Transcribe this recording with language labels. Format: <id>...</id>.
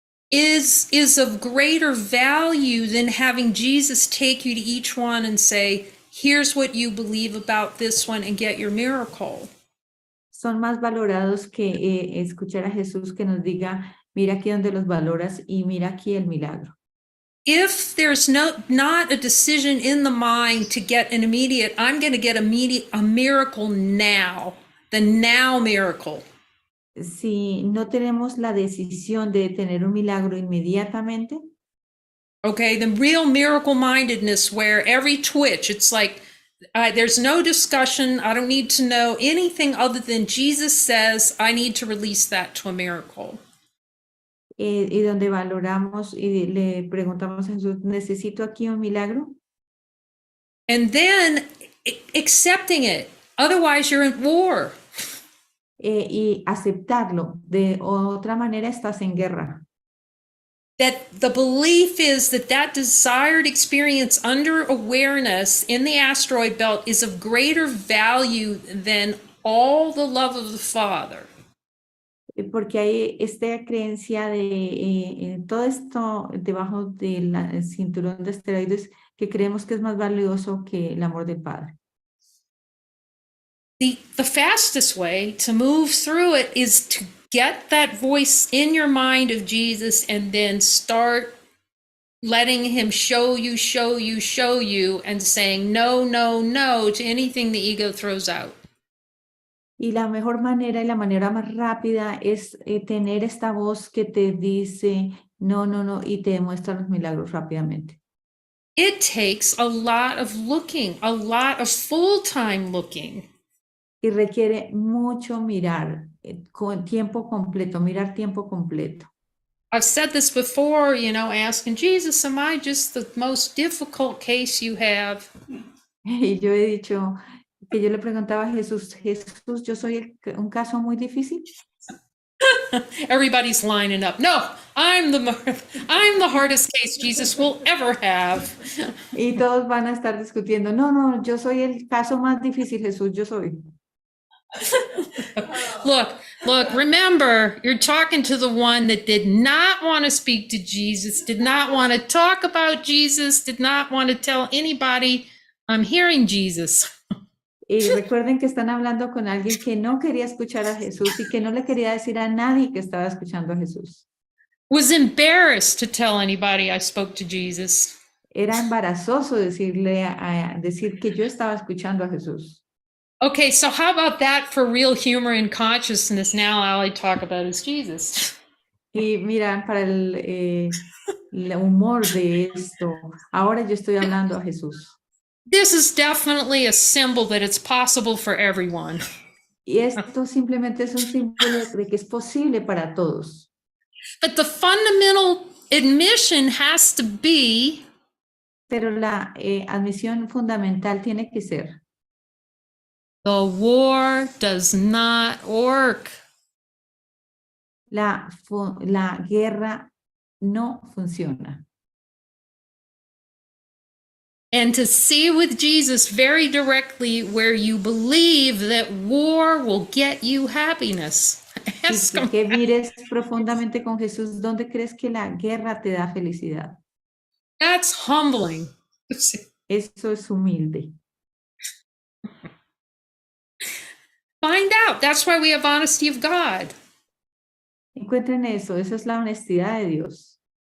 <en>Is of greater value than having Jesus take you to each one and say, here's what you believe about this one and get your miracle.</en> <es>Son más valorados que escuchar a Jesús que nos diga, mira aquí donde los valoras y mira aquí el milagro.</es> <en>If there's not a decision in the mind to get an immediate, I'm going to get a miracle now, the now miracle.</en> <es>Si no tenemos la decisión de tener un milagro inmediatamente.</es> <en>Okay, the real miracle mindedness where every twitch, it's like, there's no discussion. I don't need to know anything other than Jesus says I need to release that to a miracle.</en> <es>y donde valoramos y le preguntamos a Jesús, ¿necesito aquí un milagro?</es> <en>And then accepting it. Otherwise, you're at war.</en> <es>Y aceptarlo. De otra manera estás en guerra.</es> <en>That the belief is that that desired experience under awareness in the asteroid belt is of greater value than all the love of the Father.</en> <es>Porque hay esta creencia de todo esto debajo del cinturón de esteroides que creemos que es más valioso que el amor del Padre.</es> <en>The fastest way to move through it is to get that voice in your mind of Jesus and then start letting him show you, and saying no, no, no to anything the ego throws out.</en> <es>Y la mejor manera y la manera más rápida es tener esta voz que te dice no, no, no, y te demuestra los milagros rápidamente.</es> <en>It takes a lot of looking, a lot of full-time looking.</en> <es>Y requiere mucho mirar, con tiempo completo, mirar tiempo completo.</es> <en>I've said this before, asking Jesus, am I just the most difficult case you have?</en> <es>Y yo he dicho que yo le preguntaba a Jesús, Jesús, ¿yo soy un caso muy difícil?</es> <en>Everybody's lining up. No, I'm the hardest case Jesus will ever have.</en> <es>Y todos van a estar discutiendo, no, no, yo soy el caso más difícil, Jesús, yo soy.</es> <en>Look, remember, you're talking to the one that did not want to speak to Jesus, did not want to talk about Jesus, did not want to tell anybody, I'm hearing Jesus.</en> <es>Y recuerden que están hablando con alguien que no quería escuchar a Jesús y que no le quería decir a nadie que estaba escuchando a Jesús.</es> <en>Was embarrassed to tell anybody I spoke to Jesus.</en> <es>Era embarazoso decir que yo estaba escuchando a Jesús.</es> <en>Okay, so how about that for real humor and consciousness? Now all I talk about is Jesus.</en> <es>Y mira, para el humor de esto, ahora yo estoy hablando a Jesús.</es> <en>This is definitely a symbol that it's possible for everyone.</en> <es>Y esto simplemente es un símbolo de que es posible para todos.</es> <en>But the fundamental admission has to be,</en> <es>Pero la admisión fundamental tiene que ser:</es> <en>the war does not work.</en> <es>la guerra no funciona.</es> <en>And to see with Jesus very directly where you believe that war will get you happiness. Ask him.</en> <es>Que mires profundamente con Jesús, ¿dónde crees que la guerra te da felicidad?</es> <en>That's humbling.</en> <es>Eso es humilde.</es> <en>Find out. That's why we have honesty of God.</en> <es>Encuentren eso, esa es la honestidad de Dios.</es>